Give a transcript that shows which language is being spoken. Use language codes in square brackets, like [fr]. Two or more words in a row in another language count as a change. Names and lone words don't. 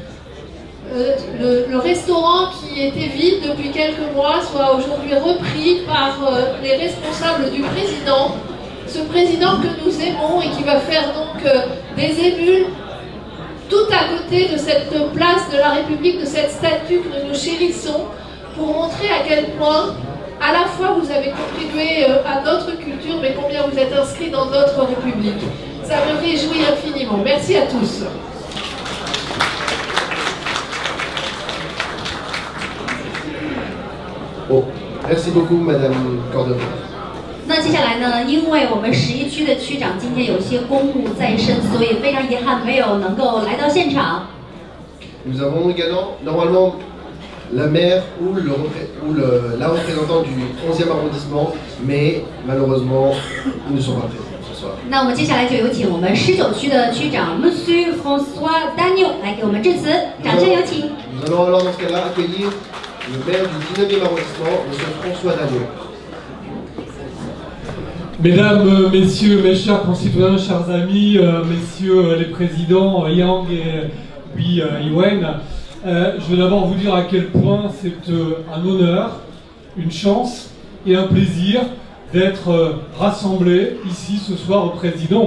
[fr] le restaurant qui était vide depuis quelques mois soit aujourd'hui repris par les responsables du président, ce président que nous aimons et qui va faire donc des émules tout à côté de cette place de la République, de cette statue que nous chérissons, pour montrer à quel point à la fois vous avez contribué à notre culture, mais combien vous êtes inscrits dans notre République. Ça me réjouit infiniment. Merci à tous. Bon, merci beaucoup, Madame Cordova. [zh] 那接下来呢？因为我们11区的区长今天有些公务在身，所以非常遗憾没有能够来到现场。 [fr] Nous avons également, normalement, la maire ou la représentante du 11e arrondissement, mais malheureusement, ils ne sont pas présents ce soir. [zh] 那我们接下来就有请我们19区的区长 Monsieur François Dagneau 来给我们致辞，掌声有请。 [fr] Nous allons alors dans ce cas-là accueillir le maire du 19e arrondissement, Monsieur François Dagneau. Mesdames, Messieurs, mes chers concitoyens, chers amis, Messieurs les présidents Yang et puis Yuen, je veux d'abord vous dire à quel point c'est un honneur, une chance et un plaisir d'être rassemblés ici ce soir au Président.